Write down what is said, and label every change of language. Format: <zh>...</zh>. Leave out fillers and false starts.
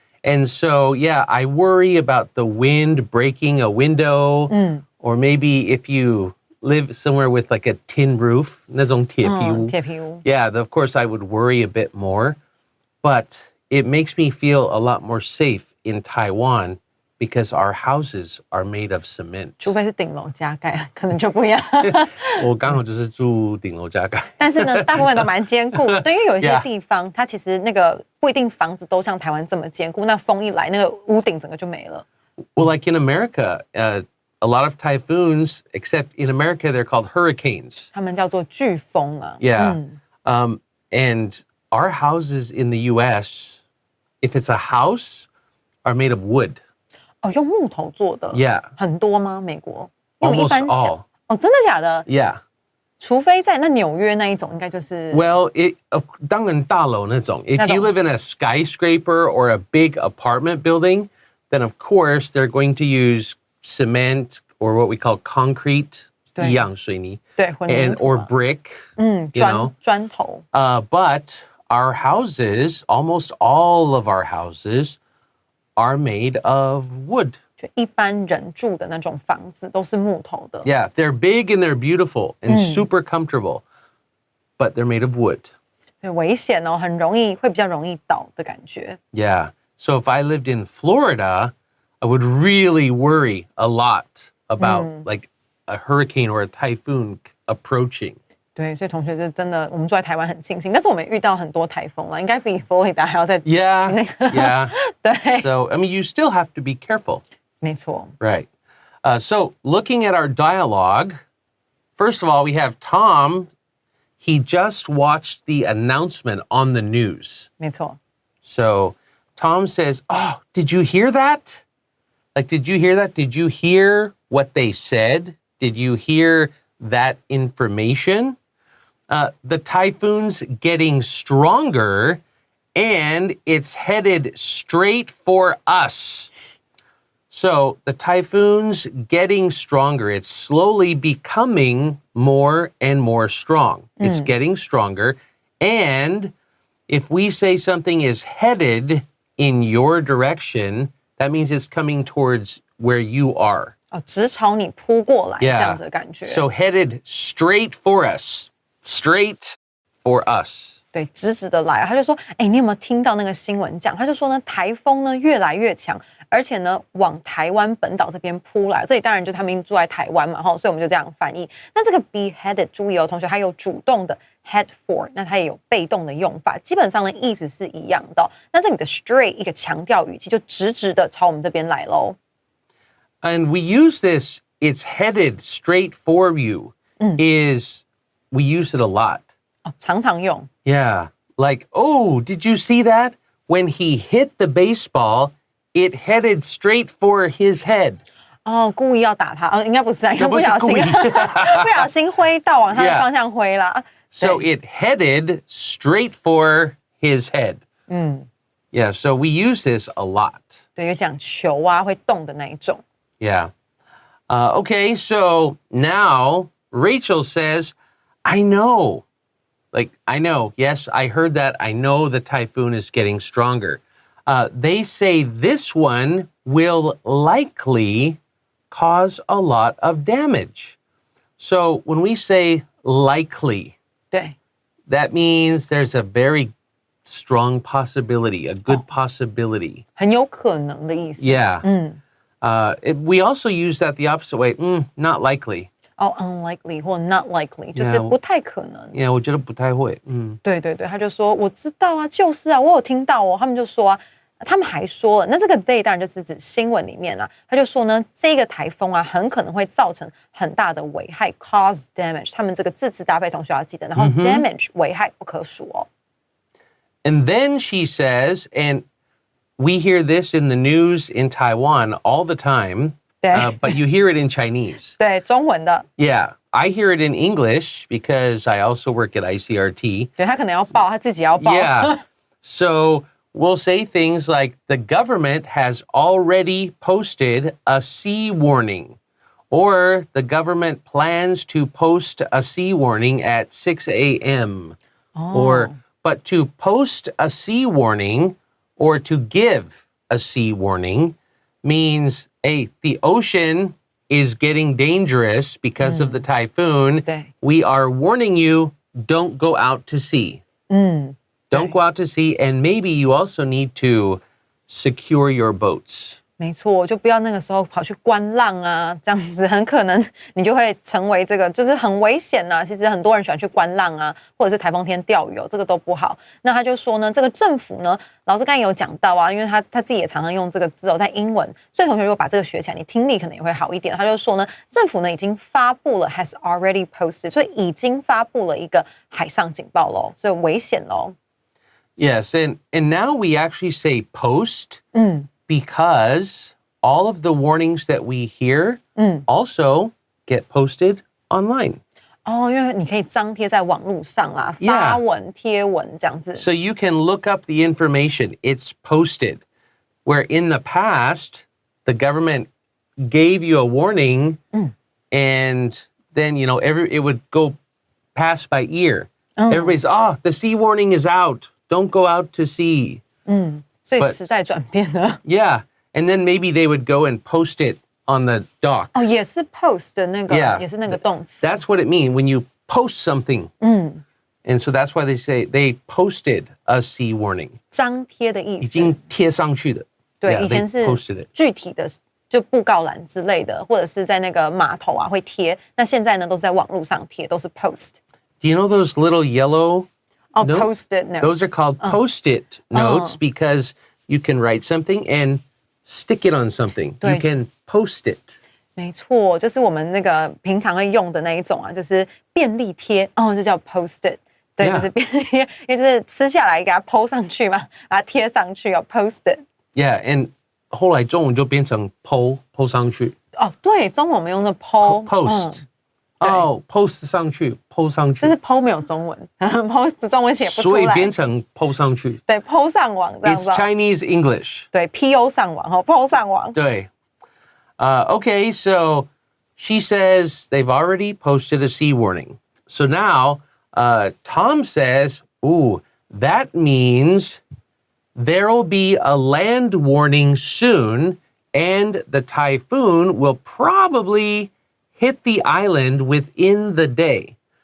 <en>And so, yeah, I worry about the wind breaking a window, or maybe if you live somewhere with like a tin roof,</en> <zh>那种铁皮屋. 铁皮屋</zh> <en>Yeah, of course I would worry a bit more, but it makes me feel a lot more safe in Taiwan because our houses are made of cement.</en> <zh>除非是顶楼加盖，可能就不一样。我刚好就是住顶楼加盖。但是呢，大部分都蛮坚固。对，因为有一些地方，它其实那个不一定房子都像台湾这么坚固。那风一来，那个屋顶整个就没了。</zh> <en>Well, like in America, a lot of typhoons, except in America, they're called hurricanes.</en> <zh>他们叫做飓风嘛。</zh> <en>Yeah. And our houses in the U.S., if it's a house, are made of wood.</en> <zh>哦，用木头做的。</zh> <en>Yeah.</en> <zh>很多吗？美国？因为一</zh> <en>Almost</en> <zh>般小</zh> <en>all.</en> <zh>哦，真的假的？</zh> <en>Yeah.</en> <zh>除非在那纽约那一种，应该就是 Well, 当然大楼那种.</zh> <en>If you live in a skyscraper or a big apartment building, then of course they're going to use cement or what we call concrete,</en> <zh>对。一样水泥, 对，混凝土</zh> <en>or</en> <zh>嘛</zh> <en>brick, you know.</en> <zh>砖头。</zh> <en>But our houses, almost all of our houses, are made of wood.</en> <zh>就一般人住的那种房子都是木头的。</zh> <en>Yeah, they're big and they're beautiful and super comfortable, but they're made of wood.</en> <zh>对，危险哦，很容易会比较容易倒的感觉。</zh> <en>Yeah. So if I lived in Florida, I would really worry a lot about like a hurricane or a typhoon approaching.</en> <zh>对，所以同学就真的，我们住在台湾很庆幸，但是我们遇到很多台风了，应该比佛罗里达还要再</zh> <en>Yeah.</en> <zh>那个</zh> <en>Yeah.</en> <zh>对，</zh> <en>So, I mean, you still have to be careful.</en> <zh>没错。</zh> <en>Right. So looking at our dialogue, first of all, we have Tom. He just watched the announcement on the news.</en> <zh>没错，</zh> <en>So Tom says, "Oh, did you hear that? Like, did you hear that? Did you hear what they said? Did you hear that information? The typhoon's getting stronger and it's headed straight for us." So the typhoon's getting stronger. It's slowly becoming more and more strong. It's getting stronger. And if we say something is headed in your direction, that means it's coming towards where you are.</en> <zh>哦，直朝你扑过来</zh> <en>Yeah.</en> <zh>这样子的感觉。</zh> <en>So headed straight for us. Straight for us.</en> <zh>对，直直的来，他就说，哎，你有没有听到那个新闻讲？他就说呢，台风呢越来越强，而且呢往台湾本岛这边扑来。这里当然就是他们住在台湾嘛，哈，所以我们就这样翻译。那这个 be headed， 注意哦，同学，还有主动的 head for， 那它也有被动的用法，基本上呢意思是一样的哦。那这里的 straight 一个强调语气，就直直的朝我们这边来喽。</zh> <en>And we use this, it's headed straight for you, is we use it a lot.</en> <zh>哦，常常用。</zh> <en>Yeah. Like, oh, did you see that? When he hit the baseball, it headed straight for his head.</en> <zh>哦，故意要打他，哦，应该不是啊，应该那不是不小心，故意不小心挥到往他的</zh> <en>Yeah.</en> <zh>方向挥啦。</zh> <en>So</en> <zh>对</zh> <en>it headed straight for his head. Yeah, so we use this a lot.</en> <zh>对，有讲球啊，会动的那一种。</zh> <en>Yeah. Okay, so now Rachel says, I know. Like, I know. Yes, I heard that. I know the typhoon is getting stronger. They say this one will likely cause a lot of damage. So when we say likely,</en> <zh>对，</zh> <en>that means there's a very strong possibility, a good possibility.</en> <zh>很有可能的意思。</zh> <en>Yeah. We also use that the opposite way. Not likely.</en> <zh>哦，unlikely 或 not likely， 就是</zh> <en>Yeah.</en> <zh>不太可能。 Yeah, 我觉得不太会。对对对，他就说我知道啊，就是啊，我有听到哦。他们就说啊，他们还说了，那这个 they 当然就是指新闻里面啊，他就说呢，这个台风啊，很可能会造成很大的危害 ，cause damage。他们这个字词搭配，同学要记得，然后 damage 危害不可数哦。</zh> <en>And then she says, and we hear this in the news in Taiwan all the time,</en> <zh>对</zh> <en>but you hear it in Chinese.</en> <zh>对，中文的，</zh> <en>Yeah, I hear it in English because I also work at ICRT.</en> <zh>对他可能要报，他自己要报。</zh> <en>Yeah. So we'll say things like the government has already posted a sea warning, or the government plans to post a sea warning at 6 a.m. But to post a sea warning or to give a sea warning means, hey, the ocean is getting dangerous because of the typhoon.</en> <zh>对</zh> <en>We are warning you, don't go out to sea. Don't go out to sea, and maybe you also need to secure your boats.</en> <zh>没错，就不要那个时候跑去观浪啊，这样子很可能你就会成为这个，就是很危险呐、其实很多人喜欢去观浪啊，或者是台风天钓鱼哦，这个都不好。那他就说呢，这个政府呢，老师刚才有讲到啊，因为他自己也常常用这个字哦，在英文，所以同学如果把这个学起来，你听力可能也会好一点。他就说呢，政府呢已经发布了</zh> <en>has already posted，</en> <zh>所以已经发布了一个海上警报喽，所以危险喽。</zh> <en>Yes, and now we actually say post because all of the warnings that we hear also get posted online.</en> <zh>哦，因为你可以张贴在网络上啊，发文、贴文这样子。</zh> <en>So you can look up the information. It's posted. Where in the past, the government gave you a warning and then, you know, it would go pass by ear. Everybody's, the sea warning is out. Don't go out to sea.</en> <zh>所以时代转变了。</zh> <en>Yeah. And then maybe they would go and post it on the dock.</en> <zh>哦，也是 post 的那个</zh> <en>Yeah.</en> <zh>也是那个动词。</zh> <en>That's what it means when you post something. And so that's why they say they posted a sea warning.</en> <zh>张贴的意思。已经贴上去的。对，</zh> <en>Yeah,</en> <zh>以前</zh> <en>they</en> <zh>是</zh> <en>posted it.</en> <zh>具体的，就布告栏之类的，或者是在那个码头啊会贴。那现在呢，都是在网络上贴，都是 post。</zh> <en>Do you know those little yellow</en> <zh>哦</zh> <en>notes? ，post-it notes。 Those are called post-it notes because you can write something and stick it on something.</en> <zh>对。</zh> <en>You can post it.</en> <zh>没错，就是我们那个平常会用的那一种啊，就是便利贴哦，这叫 post-it。对，</zh> <en>Yeah.</en> <zh>就是便利贴，因为就是撕下来给它 po 上去嘛，把它贴上去，要 post-it。 Yeah, and 后来中文就变成 po 上去。哦，对，中文我们用的 po</zh> <en>post.</en> <zh>对。 post 上去 po 上去。但是 po 没有中文，po 中文写不出所以来，变成 po 上去。对 po 上网这样</zh> <en>It's</en> <zh>子哦。</zh> <en>Chinese English.</en> <zh>对 po 上网哦 po 上网。对。</zh> <en>Okay, so she says they've already posted a sea warning. So now Tom says, ooh, that means there'll be a land warning soon, and the typhoon will probably hit the island within the day.</en>